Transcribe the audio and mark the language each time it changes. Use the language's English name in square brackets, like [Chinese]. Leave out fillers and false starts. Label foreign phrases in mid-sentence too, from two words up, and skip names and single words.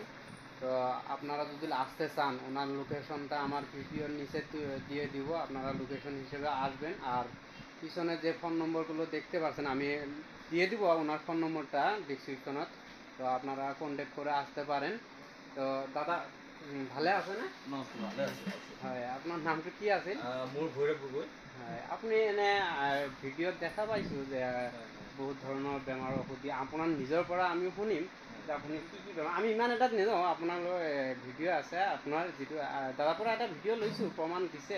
[Bangla] তো আপনারা যদি আসতে চান ওনার লোকেশনটা আমার ভিডিওর নিচে দিয়ে দিব, আপনারা লোকেশন হিসেবে আসবেন। আর পিছনে যে ফোন নম্বরগুলো দেখতে পাচ্ছেন আমি দিয়ে দিব ওনার ফোন নম্বরটা ডিসক্রিপশনত। তো আপনারা কন্ট্যাক্ট করে আসতে পারেন। তো দাদা ভালে আছে না? [Assamese] হয়, আপনার নামটো কি আছে? মোৰ ভৈৰৱ গগৈ। হয়, আপুনি এনে ভিডিঅ'ত দেখা পাইছোঁ যে বহুত ধৰণৰ বেমাৰৰ ঔষধ দিয়ে। আপোনাৰ নিজৰ পৰা আমি শুনিম যে আপুনি কি কি বেমাৰ, আমি ইমান এটাত নেযাওঁ। আপোনালোকৰ ভিডিঅ' আছে, আপোনাৰ যিটো দাদাৰ পৰা এটা ভিডিঅ' লৈছোঁ, প্ৰমাণ দিছে।